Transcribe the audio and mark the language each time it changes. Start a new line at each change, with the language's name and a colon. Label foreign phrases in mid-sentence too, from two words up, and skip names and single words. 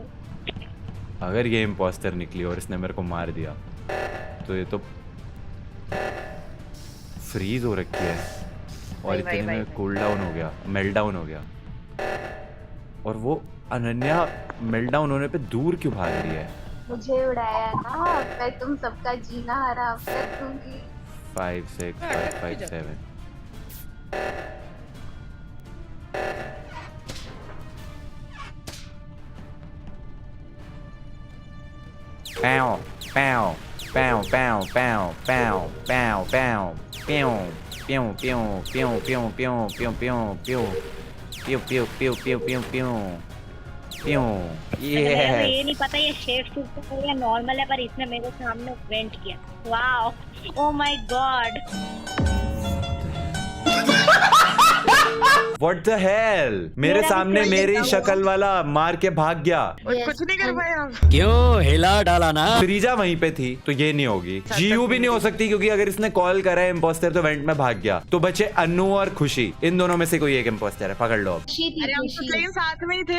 Hindi: अगर ये इम्पोस्टर निकली और इसने मेरे को मार दिया तो ये तो फ्रीज हो रखी है और इतने में
English: cool down
Hindi: हो गया,
English: melt down
Hindi: हो गया। और वो अनन्या
English: melt down
Hindi: होने पे दूर क्यों भाग रही है? मुझे उड़ाया ना, मैं तुम सबका जीना हराम कर दूंगी। 5 6 5 5 7 Pow, pow, pow, pow, pow, pow, pow, pow, pew, pew, pew, pew, pew, pew, pew, pew, pew, pew, pew, pew, pew, pew, pew, pew, yes. ये नहीं पता ये शेप सूपर है या नॉर्मल है, पर इसने मेरे सामने वेंट किया।
English: wow, oh my god. What the hell?
Hindi: मेरे सामने मेरी शक्ल वाला मार के भाग गया। कुछ नहीं कर पाया। क्यों हिला डाला ना? फ्रीजा वहीं पे थी तो ये नहीं होगी। जीयू भी नहीं हो सकती क्योंकि अगर इसने कॉल करा है इम्पोस्टर तो वेंट में भाग गया। तो बचे अन्नू और खुशी, इन दोनों में से कोई एक इम्पोस्टर है, पकड़ लो अब। अरे हम तो लेकिन साथ में ही थे।